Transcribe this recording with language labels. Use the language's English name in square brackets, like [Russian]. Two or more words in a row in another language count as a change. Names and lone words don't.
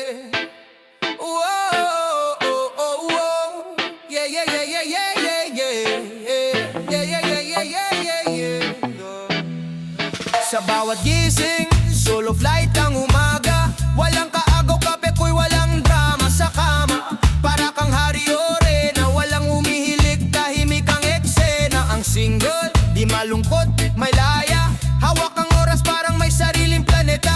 [Filipino] Whoa, oh, oh, oh. Yeah, yeah, yeah, yeah, yeah, yeah, yeah. Yeah, yeah, yeah, yeah, yeah, yeah, yeah. Sa bawat gising, [English] solo flight [Filipino] ang umaga. Walang kaagaw, kape ko'y walang drama sa kama. Para kang Hari Ore na walang umihilig, tahimik ang eksena. Ang single, di malungkot, may laya. Hawak ang oras parang may sariling planeta.